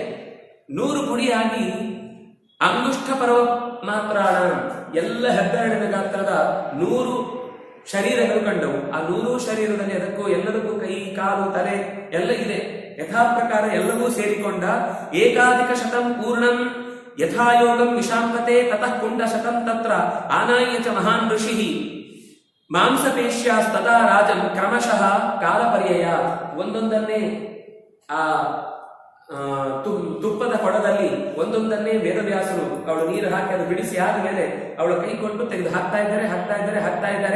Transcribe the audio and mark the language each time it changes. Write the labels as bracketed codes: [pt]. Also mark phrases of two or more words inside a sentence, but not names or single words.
[kn] 100 ಪುಡಿಯಾಗಿ [sa] ಅಂಗುಷ್ಠ ಪರ್ವ ಮಾತ್ರಾಣ, [kn] ಎಲ್ಲ ಹೆಬ್ಬೆರಳಿನ ಗಾತ್ರದ 100 ಶರೀರಗಳು ಕಂಡವು. ಆ 100 ಶರೀರದಲ್ಲಿ ಅದಕ್ಕೂ ಎಲ್ಲದಕ್ಕೂ ಕೈ, ಕಾಲು, ತಲೆ ಎಲ್ಲ ಇದೆ. ಯಥಾ ಪ್ರಕಾರ ಎಲ್ಲವೂ ಸೇರಿಕೊಂಡ [sa] ಏಕಾಧಿಕ ಶತಂ ಪೂರ್ಣಂ ಯಥಾಯೋಗಂ ವಿಷಾಂಪತೆ ತತಃ ಕುಂಡ ಶತಂ ತತ್ರ ಆನಾಯ್ಯ ಚ ಮಹಾನ್ ಋಷಿ ಮಾಂಸಪೇಶ್ಯಾಸ್ತದಾ ರಾಜಂ ಕ್ರಮಶಃ ಕಾಲಪರ್ಯಯ. [kn] ಒಂದೊಂದನ್ನೇ ಆ ತುಪ್ಪದ ಕೊಡದಲ್ಲಿ ಒಂದೊಂದನ್ನೇ ವೇದವ್ಯಾಸರು ಅವಳು ನೀರು ಹಾಕಿ ಅದು ಬಿಡಿಸಿ ಆದಮೇಲೆ ಅವಳ ಕೈ ಕೊಟ್ಟು ತೆಗೆದು ಹಾಕ್ತಾ ಇದ್ದಾರೆ.